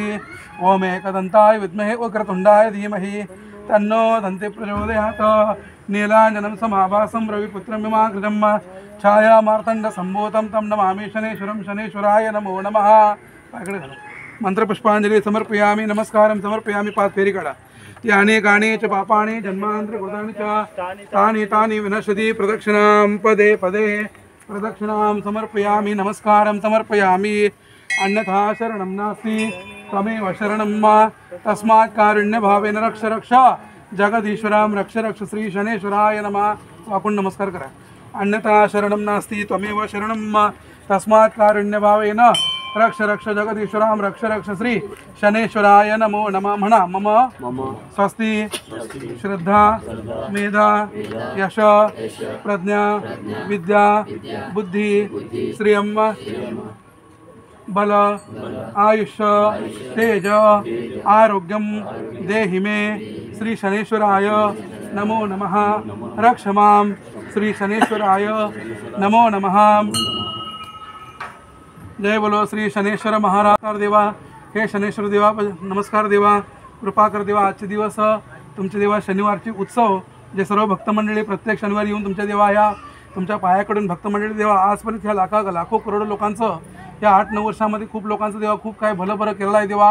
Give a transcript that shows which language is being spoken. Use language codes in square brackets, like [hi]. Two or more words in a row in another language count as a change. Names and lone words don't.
[sa] ओम एकदन्ताय विद्महे वक्रतुण्डाय धीमहि तन्नो दन्ति प्रचोदयात्। नीलाञ्जनं समाभासं रविपुत्रं विमाकृतं छायामार्तण्डसम्भूतं तं नमामि शनेश्वरं शनेश्वराय नमो नमः। मंत्रपुष्पांजलि समर्पयामि नमस्कारं समर्पयामि। [mr] 5 फेरी काढा। [sa] याने गाणे च पापानि जन्मान्तरकृतानि च तानि तानि विनश्यति प्रदक्षिणां पदे पदे प्रदक्षिणां समर्पयामि नमस्कारं समर्पयामि। अन्यथा शरणं नास्ति त्वमेव शरणं मम तस्मात् कारुण्यभावेन रक्ष रक्ष जगदीश्वरां रक्ष रक्ष श्री शनेश्वराय नमः। [mr] आपण नमस्कार करा। [sa] अन्यथा शरणं नास्ति त्वमेव शरणं मम तस्मात् कारुण्यभावेन रक्ष रक्ष जगदीश्वरां रक्ष रक्ष श्री शनेश्वराय नमो नमः। म्हणा मम स्वस्ति श्रद्धा मेधा यश प्रज्ञा विद्या बुद्धि श्रियं बल आयुष्य तेज आरोग्यम देहि मे श्री शनेश्वराय नमो नमः। रक्ष मां श्री शनेश्वराय नमो नमः। [hi] जय बोलो श्री शनेश्वर महाराज देवा। [mr] हे शनेश्वर देवा नमस्कार देवा कृपा कर देवा। आजचे दिवस तुमचे देवा शनिवारची उत्सव जे सर्व भक्तमंडळी प्रत्येक शनिवारी येऊन तुमच्या देवा या तुमच्या पायाकडून भक्तमंडळी देवा आजपर्यंत ह्या लाखो करोडो लोकांचं या 8-9 वर्षामध्ये खूप लोकांचं देवा खूप काय भलं बरं केलं आहे देवा।